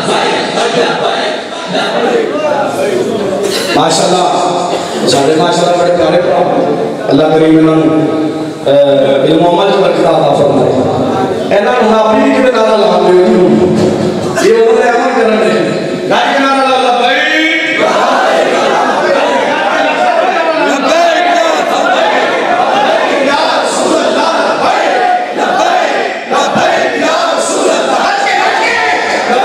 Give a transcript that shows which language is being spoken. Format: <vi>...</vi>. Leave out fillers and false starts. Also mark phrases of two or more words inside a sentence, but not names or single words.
<pa>ماشاءاللہ سارے ماشاءاللہ بڑے پیارے اللہ کریم انہوں نے علم عمل چ برکت عطا فرمائے انہاں نوں آپی بھی کتے نعرہ لاندے ہو یہ انہوں نے عمل کرن دے گائے کے نعرہ لا</pa> <ar>لبیک یا رسول اللہ لبیک یا رسول اللہ</ar>